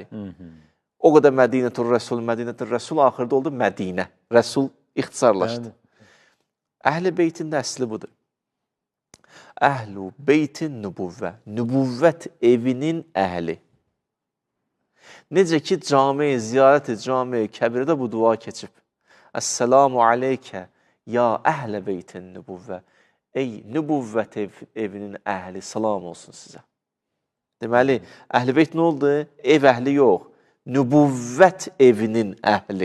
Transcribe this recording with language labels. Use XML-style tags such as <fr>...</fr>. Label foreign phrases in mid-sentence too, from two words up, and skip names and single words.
<az>O qədər Mədinətur Rəsul axırda oldu Mədinə. Rəsul ixtisarlaşdı. Əhl-i beytin də əsli budur.</az> <ar>أهل بيت النبوة.</ar> <az>Nübuvvət evinin əhli. Necə ki, cami-i, ziyarət-i cami-i kəbirdə bu dua keçib.</az> <ar>السلام عليك يا أهل بيت النبوة.</ar> <az>Ey, nübuvvət evinin əhli, salam olsun sizə. Deməli, əhl-i beyt nə oldu? Ev əhli yox. Nübuvvət evinin əhli.</az>